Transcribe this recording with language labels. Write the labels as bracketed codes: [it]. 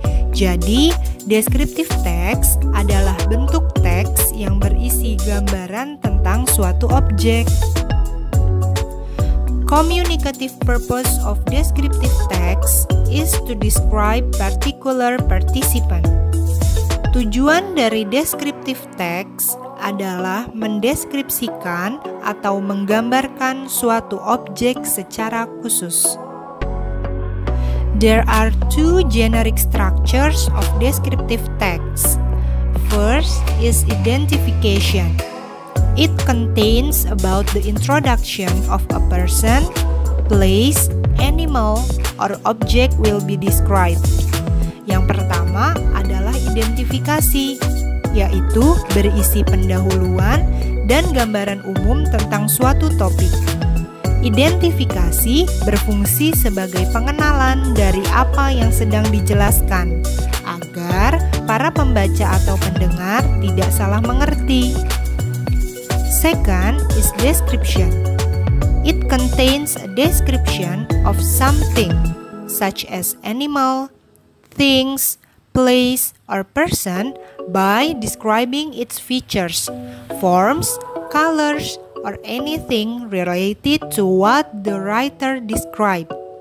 [id] Jadi, descriptive text adalah bentuk teks yang berisi gambaran tentang suatu objek. [en] Communicative purpose of descriptive text is to describe particular participant. [id] Tujuan dari descriptive text adalah mendeskripsikan atau menggambarkan suatu objek secara khusus. [en] There are two generic structures of descriptive text. First is identification. It contains about the introduction of a person, place, animal, or object will be described. [id] Yang pertama adalah identifikasi, yaitu berisi pendahuluan dan gambaran umum tentang suatu topik. Identifikasi berfungsi sebagai pengenalan dari apa yang sedang dijelaskan, agar para pembaca atau pendengar tidak salah mengerti. [en] Second is description. It contains a description of something, such as animal, things, place, or person by describing its features, forms, colors, or anything related to what the writer described.